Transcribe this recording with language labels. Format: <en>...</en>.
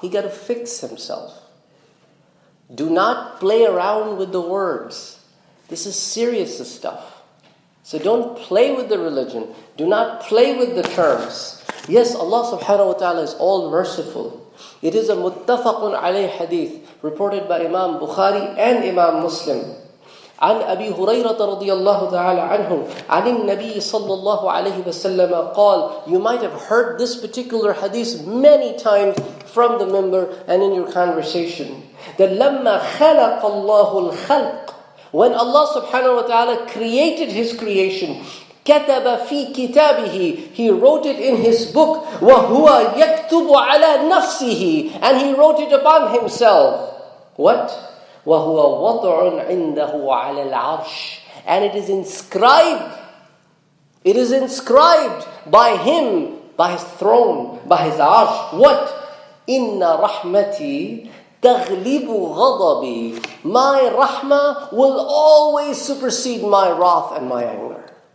<en>He got to fix himself. Do not play around with the words. This is serious stuff. So don't play with the religion. Do not play with the terms. Yes, Allah subhanahu wa ta'ala is all merciful. It is a muttafaqun alayh hadith reported by Imam Bukhari and Imam Muslim.</en> <ar>عن أبي هريرة رضي الله تعالى عنه عن النبي صلى الله عليه وسلم قال.</ar> <en>You might have heard this particular hadith many times from the member and in your conversation. That</en> <ar>لما خلق الله الخلق,</ar> <en>when Allah subhanahu wa ta'ala created His creation,</en> <ar>كتب في كتابه,</ar> <en>He wrote it in His book,</en> <ar>وهو يكتب على نفسه,</ar> <en>and He wrote it upon Himself. What?</en> <ar>وَهُوَ وَضْعٌ عِنْدَهُ عَلَى الْعَرْشِ,</ar> <en>and it is inscribed. It is inscribed by Him, by His throne, by His arsh. What?</en> <ar>إِنَّ رَحْمَتِي تَغْلِبُ غَضَبِي.</ar> <en>My rahmah will always supersede my wrath and my anger.</en>